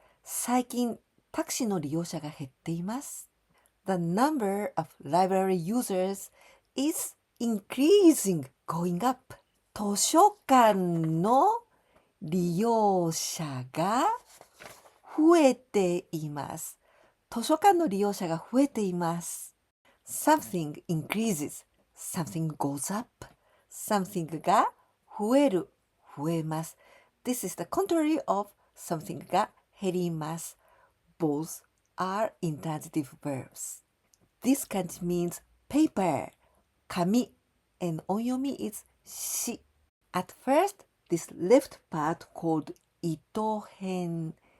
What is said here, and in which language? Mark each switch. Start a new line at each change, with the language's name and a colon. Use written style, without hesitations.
Japanese: 最近、タクシーの利用者が減っています。
English: The number of library users is increasing, going up.
Japanese: 図書館の利用者が増えています。図書館の利用者が増えています。
English: Something increases, something goes up.
Japanese: Something が増える、増えます。
English: This is the contrary of something が減ります。 Both are intransitive verbs. This kanji means paper, 紙, and 音読み is し. At first, this left part called 糸編.